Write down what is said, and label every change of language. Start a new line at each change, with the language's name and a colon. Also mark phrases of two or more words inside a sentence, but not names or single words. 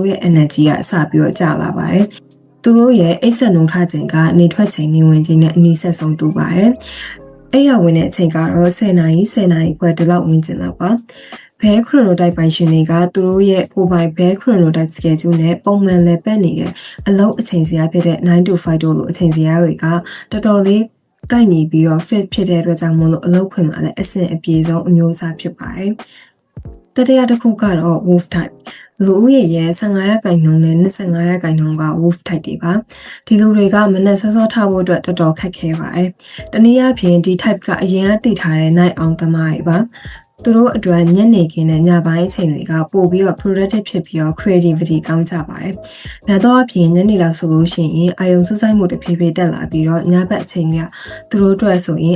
Burmese: ရဲ့ energy ကအစပြီးတော့ကျလာပါတယ်။သူတို့ရဲ့အိပ်စက်နှုန်းထားချိန်ကနေထွက်ချိန်နေဝင်ချိန်နဲ့အနည်းဆက်ဆုံးတူပါတယ်။အဲ့ရဝင်တဲ့အချိန်ကတော့10နာရီခွဲဒီလောက်ဝင်ကျင်လောက်ပါဘဲ chronotype ပိုင်ရှင်တွေကသူတို့ရဲ့ကိုယ်ပိုင်ဘဲ
English: chronotype schedule
Burmese: နဲ့ပုံမှန်လည်ပတ်နေတဲ့အလုပ်အချိန်စရာဖြစ်တဲ့9 to 5တို့လိုအချိန်စရာတွေကတော်တော်လေးကိုက်ညီပြီးတော့ fit ဖြစ်တဲ့အတွက် ကြောင့်မို့လို့အလုပ်ခွင်မှာလည်းအဆင့်အပြေဆုံးအမျိုးအစားဖြစ်ပါတယ်တတိယတစ်ခုကတော့
English: wolf type
Burmese: လူဦးရေရဲ့15ရာခိုင်နှုန်းနဲ့25ရာခိုင်နှုန်းက
English: wolf type
Burmese: တွေပါဒီလူတွေကမနက်စောစောထားဖို့အတွက်တော်တော်ခက်ခဲပါတယ်တနည်းအားဖြင့်ဒီ type ကအရင်ကတည်ထားတဲ့ night အောင်သမားတွေပါ သူတို့အတွက်ညနေခင်းနဲ့ညပိုင်းအချိန်တွေကပို့ပြီးတော့ productive ဖြစ်ပြီးတော့ creativity ကောင်းကြပါတယ်။များသောအားဖြင့်ညနေလောက်ဆိုလို့ရှိရင်အာရုံစူးစိုက်မှုတစ်ဖြည်းဖြည်းတက်လာပြီးတော့ညဘက်အချိန်ကသူတို့အတွက်ဆိုရင်အ